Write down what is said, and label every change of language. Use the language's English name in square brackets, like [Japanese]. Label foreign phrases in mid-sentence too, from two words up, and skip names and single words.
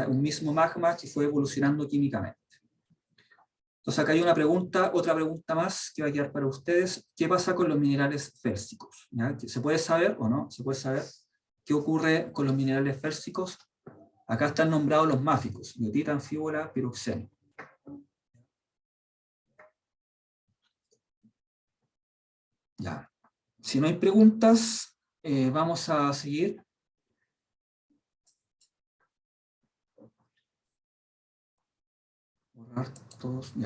[Spanish] Un mismo magma que fue evolucionando químicamente. Entonces acá hay otra pregunta más que va a quedar para ustedes. ¿Qué pasa con los minerales félsicos? ¿Ya? ¿Se puede saber o no? ¿Se puede saber qué ocurre con los minerales félsicos? Acá están nombrados los máficos: biotita, anfíbola, piroxeno. Ya. Si no hay preguntas, vamos a seguir. Borrar todos, ya.